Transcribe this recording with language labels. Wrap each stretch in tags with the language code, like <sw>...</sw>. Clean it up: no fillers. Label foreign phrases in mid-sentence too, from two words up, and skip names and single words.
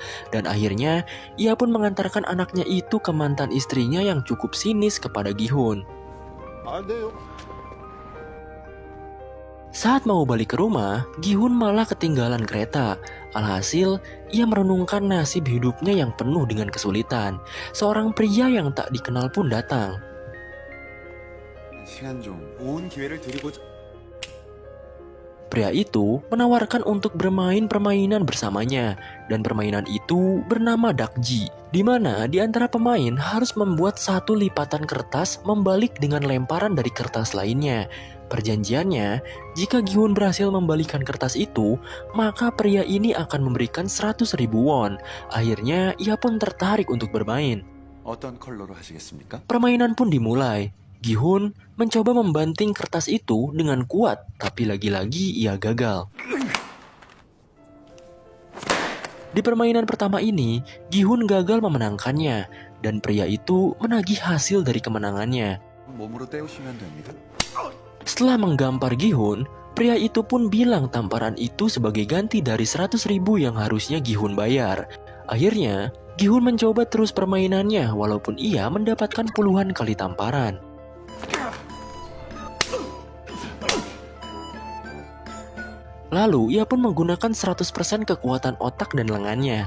<id>Dan akhirnya, ia pun mengantarkan anaknya itu ke mantan istrinya yang cukup sinis kepada Gi-hun. Saat mau balik ke rumah, Gihun malah ketinggalan kereta. Alhasil, ia merenungkan nasib hidupnya yang penuh dengan kesulitan. Seorang pria yang tak dikenal pun datang.</id> <ko>시간 좀 좋은 기회를 드리고자.</ko> <id>Pria itu menawarkan untuk bermain permainan bersamanya, dan permainan itu bernama Dakji, di mana di antara pemain harus membuat satu lipatan kertas membalik dengan lemparan dari kertas lainnya. Perjanjiannya, jika Gihun berhasil membalikan kertas itu, maka pria ini akan memberikan 100.000 won. Akhirnya, ia pun tertarik untuk bermain.</id> <ko>어떤 컬러로 하시겠습니까?</ko> <id>Permainan pun dimulai. Gihun mencoba membanting kertas itu dengan kuat, tapi lagi-lagi ia gagal. Di permainan pertama ini, Gihun gagal memenangkannya, dan pria itu menagih hasil dari kemenangannya.</id> <ko>몸으로 때우시면 됩니다.</ko> <id>Setelah menggampar Gihun, pria itu pun bilang tamparan itu sebagai ganti dari 100.000 yang harusnya Gihun bayar. Akhirnya, Gihun mencoba terus permainannya walaupun ia mendapatkan puluhan kali tamparan. Lalu, ia pun menggunakan 100% kekuatan otak dan lengannya.</id>